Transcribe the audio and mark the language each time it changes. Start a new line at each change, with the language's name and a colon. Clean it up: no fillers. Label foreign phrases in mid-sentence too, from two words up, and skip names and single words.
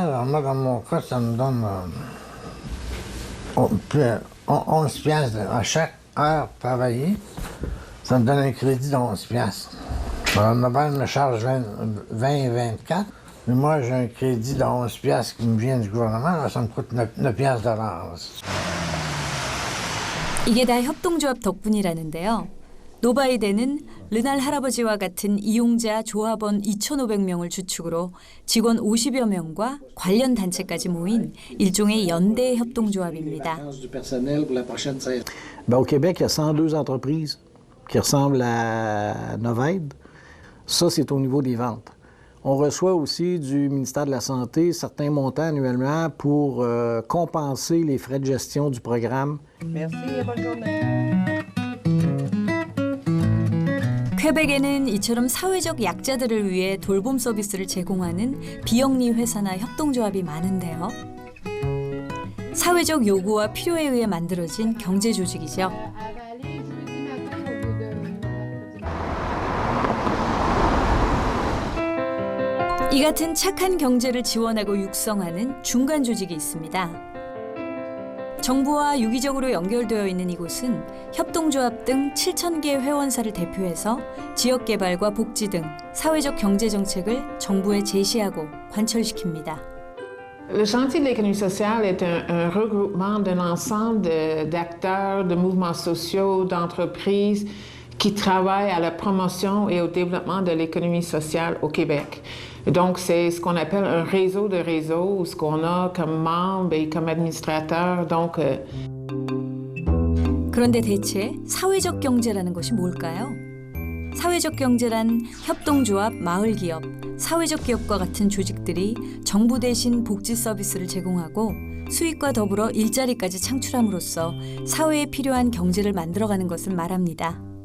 French: Alors moi, dans mon cas, ça me donne 11 piastres à chaque heure travaillée. Ça me donne un crédit de 11 piastres. Alors ma banque me charge 20 et 24. Mais moi, j'ai un crédit de 11 piastres qui me vient du gouvernement. Alors ça me coûte 9 piastres de l'heure.
Korean: 이게 다 협동조합 덕분이라는데요. 노바이데는 르날 할아버지와 같은 이용자 조합원 2,500명을 주축으로 직원 50여 명과 관련 단체까지 모인 일종의 연대 협동조합입니다.
French: Au Québec, il y a 102 entreprises qui ressemblent à Novaide. Ça, c'est au niveau des ventes. On reçoit aussi du ministère de la Santé certains montants annuellement pour compenser les frais de gestion du programme. Merci et bonne journée.
Korean: 퀘벡에는 이처럼 사회적 약자들을 위해 돌봄 서비스를 제공하는 비영리 회사나 협동조합이 많은데요. 사회적 요구와 필요에 의해 만들어진 경제 조직이죠. 이 같은 착한 경제를 지원하고 육성하는 중간 조직이 있습니다. 정부와 유기적으로 연결되어 있는 이곳은 협동조합 등 7,000개 회원사를 대표해서 지역개발과 복지 등 사회적 경제 정책을 정부에 제시하고 관철시킵니다.
French: Le chantier de l'économie sociale est un regroupement d'un ensemble d'acteurs, de mouvements sociaux, d'entreprises qui travaillent à la promotion et au développement de l'économie sociale au Québec. Donc, c'est ce qu'on appelle un réseau de réseaux, ce qu'on a comme membres et comme administrateurs. Donc,
Korean: 그런데 대체 사회적 경제라는 것이 뭘까요? 사회적 경제란 협동조합, 마을기업, 사회적 기업과 같은 조직들이 정부 대신 복지 서비스를 제공하고 수익과 더불어 일자리까지 창출함으로써 사회에 필요한 경제를 만들어가는 것을 말합니다.